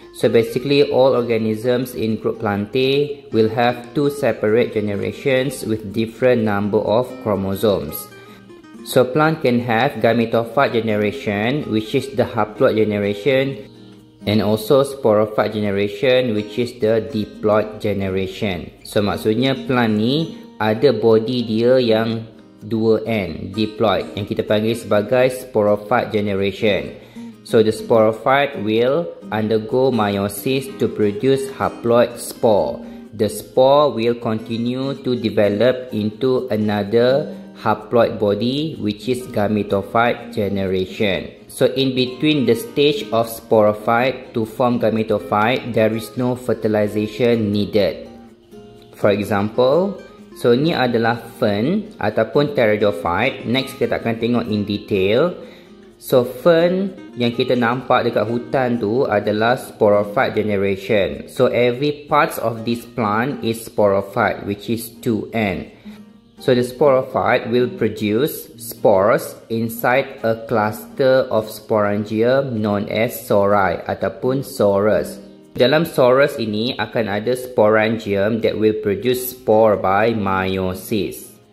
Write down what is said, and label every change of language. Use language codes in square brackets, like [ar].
[en] So basically all organisms in group Plantae will have two separate generations with different number of chromosomes. So plant can have gametophyte generation, which is the haploid generation, and also sporophyte generation, which is the diploid generation. [ms] So maksudnya plant ni ada body dia yang 2N, diploid, yang kita panggil sebagai sporophyte generation. [en] So the sporophyte will undergo meiosis to produce haploid spore. The spore will continue to develop into another haploid body, which is gametophyte generation. So in between the stage of sporophyte to form gametophyte, there is no fertilization needed. For example, [ms] so ni adalah fern ataupun pteridophyte. Next kita akan tengok [en] in detail. [ms] So fern yang kita nampak dekat hutan tu adalah sporophyte generation. [en] So every parts of this plant is sporophyte, which is 2N. So the sporophyte will produce spores inside a cluster of sporangium known as sori ataupun sorus. [ms] Dalam sorus ini akan ada [en] sporangium that will produce spore by meiosis.